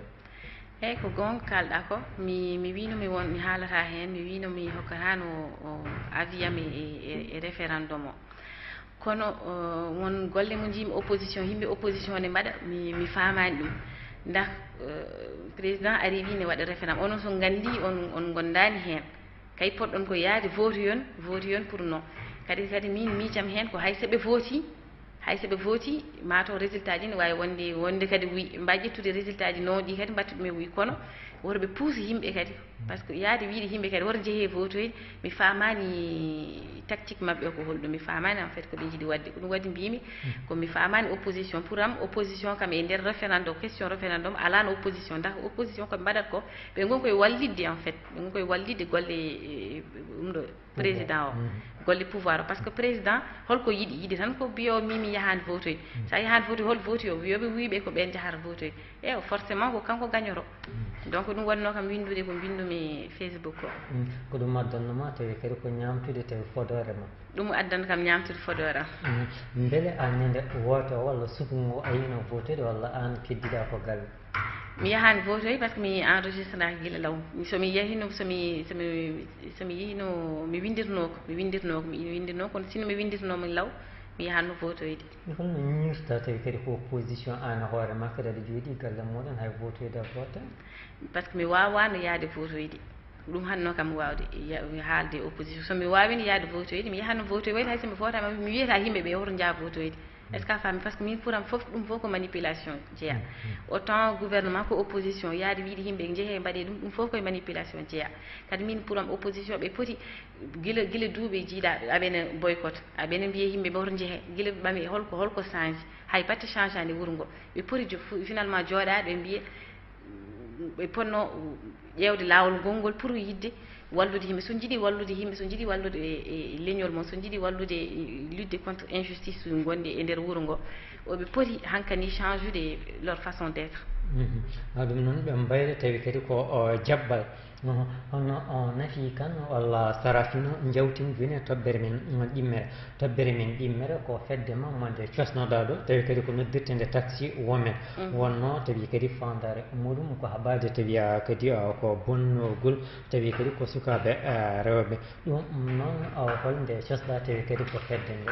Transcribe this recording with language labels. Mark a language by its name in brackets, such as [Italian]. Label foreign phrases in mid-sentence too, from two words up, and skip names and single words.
[Fula] eyyi ko gonga kalɗa ko mi wino mi haalata hen mi wino mi hokkatano o avis am e référendum o kono won golle mo jiimi opposition yimɓe opposition ne mbaɗa mi famani ɗum ndax président ari wi ne waɗa référendum onon so gandi on gondani hen kay poɗɗon ko yaade vote yon [French] pour non [Fula] kadi min miijam hen ko hay soɓe vooti mataw résultat ji ne wawi wonde kadi mbawi ƴettude résultat ji non ɗi kadi mbattuɗumen wi kono woto ɓe puuse yimɓe kadi [French] par ce que [Fula] yaade wiide yimɓe kadi woto jeehe votoyde mi famani tactique mabɓe ko holɗum mi famani [French] en fait [Fula] ko ɓe jiiɗi wadde ko ɗum waɗi mbimi komi famani opposition pour am opposition kam e nder référendum question référendum alano opposition ndax opposition koɓe mbaɗat ko ɓe gon koye wallidde [French] en fait [Fula] ɓe gon koye wallidde golle ɗum ɗo président o golle pouvoir o [French] par ce que [Fula] président holko yiiɗi tan ko biyo mimi yahani votoyde sa yahani votoy hol votoy o wiyoɓe wiiɓe ko ɓen jahata votoy forcément ko kanko gagnoro donc ɗum wanno kam windude ko bindumi Facebook ko ɗum addannoma tawi kadi ko ñamtude tawi fodore ma ɗum addanno kam ñamtude fodore am beele an ñande woto walla sukugo ayino votude walla an keddiɗa ko galle mi yahani votoy [French] par ce que [Fula] mi enregistraki gila law somi yahino somi yihino mi windirno kono sino mi windirnomo law mi yahanno votoyde holno ñirta tawi kadi ko opposition an hoore ma kadi aɗa jooɗi galle moɗon hay votoyde a vota [French] par ce que [Fula] mi wawano yaade votoyde ɗum hanno kam wawde haalde opposition somi wawino yaade votoyde mi yahanno votoyde hay somi votama mi wiyata yimɓeɓe hoto jaa votoyde [French] est ce que [Fula] a faami [French] par ce que [Fula] min pouram fof ɗum fof ko manipulation jeeya autant gouvernement ko opposition yaade wiide yimɓe jeehe mbaɗe ɗum fof koye manipulation jeeya kadi min pouram opposition ɓe poti gila duuɓe jiiɗa aɓene boycotte aɓene mbiye yimɓe ɓe hoto jeehe gila ɓami holko change hay batte change ande wuuro ngo ɓe poti finalement jooɗade ɓe mbiye ɓe ponno ƴewde laawol gongol pour yidde wallude yimɓe so jiiɗi wallude yimɓe so jiiɗi wallude e leñol mon so jiiɗi wallude [French] lutte contre injustice [Fula] gonɗi e nder wuuro ngo oɓe poti hankkadi change ude [French] leur façon d' être [Fula] ɗum noon ɓe mbayde tawi kadi ko jabbal hono nafi kan walla sarafino jawtin joni e toɓɓere men ɗimmere ko fedde mammade cosnoɗa ɗo tawi kadi ko noddirte nde taxi women wonno tawi kadi fandare muɗum ko haɓade tawi kadi ko bonnogol tawi kadi ko sukaɓe rewɓe ɗum noon holnde cosɗa tawi kadi ko fedde nde